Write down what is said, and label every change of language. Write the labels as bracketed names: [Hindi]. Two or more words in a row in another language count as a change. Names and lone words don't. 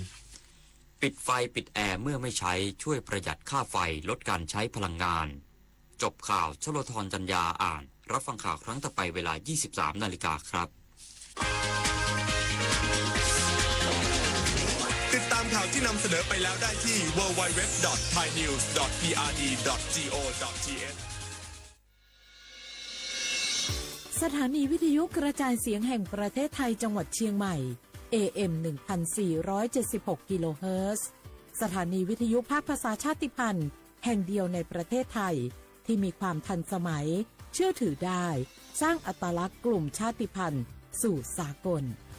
[Thai] ปิดไฟปิดแอร์เมื่อไม่ใช้ช่วยประหยัดค่าไฟลดการใช้พลังงานจบข่าวชโลธรจัญญาอ่านรับฟังข่าวครั้งต่อไปเวลา 23 นาฬิกาครับ ติดตามข่าวที่นำเสนอไปแล้วได้ที่ www.thainews.prd.go.th สถานีวิทยุกระจายเสียงแห่งประเทศไทยจังหวัดเชียงใหม่ AM 1476 กิโลเฮิรตซ์สถานีวิทยุภาคภาษาชาติพันธุ์แห่งเดียวในประเทศไทยที่มีความทันสมัยเชื่อถือได้สร้างอัตลักษณ์กลุ่มชาติพันธุ์สู่สากล